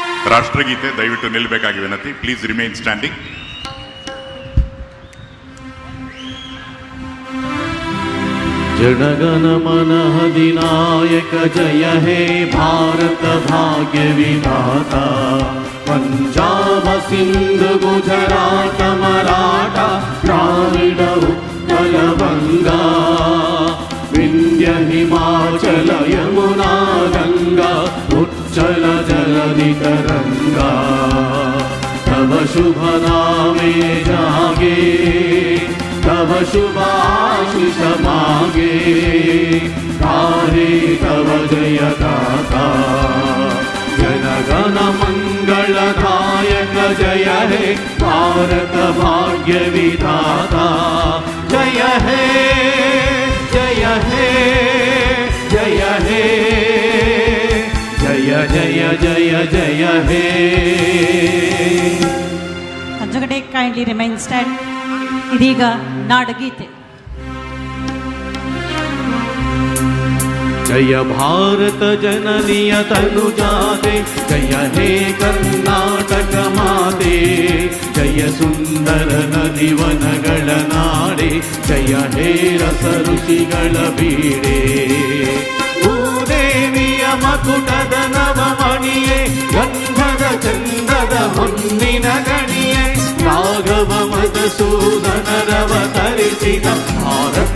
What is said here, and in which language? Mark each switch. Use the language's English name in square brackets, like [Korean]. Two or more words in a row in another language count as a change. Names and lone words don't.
[Kannada] ರಾಷ್ಟ್ರಗೀತೆ ದಯವಿಟ್ಟು ನಿಲ್ಲಬೇಕಾಗಿ ವಿನಂತಿ. [English] please remain standing. [Bangla] জনগণ মন অধিনায়ক জয় হে ভারত ভাগ্য বিধাতা পাঞ্জাব সিন্ধ গুজরাট মারাঠা দ্রাবিড় উৎকল বঙ্গ বিন্ধ্য হিমাচল যমুনা গঙ্গা উচ্ছল জলধি তরঙ্গ তব শুভ নামে জাগে তব শুভাশিস মাগে তারে তব জয় দাতা জনগণ মঙ্গলদায়ক জয় হে ভারত ভাগ্য বিধাতা জয় হে জয় হে জয় হে জয় জয় জয় জয় হে. [English] Conjugate kindly remain stand. [Kannada] ಇದೀಗ ನಾಡಗೀತೆ. ಜಯ ಭಾರತ ಜನನಿಯ ತನುಜಾತೆ ಜಯ ಹೇ ಕರ್ನಾಟಕ ಮಾತೆ ಜಯ ಸುಂದರ ನದಿವನಗಳ ನಾಡೆ ಜಯ ಹೇ ರಸ ಋಷಿಗಳ ಬೀಡೆ ಭೂದೇವಿಯ ಮಕುಟದ ನವಮಣಿಯೇ ಗಂಧದ ಚಂದದ ಹೊನ್ನಿನ ಗಣಿಯೇ ರಾಘವ ಮಧುಸೂದನರವತರಿಸಿದ ಭಾರತ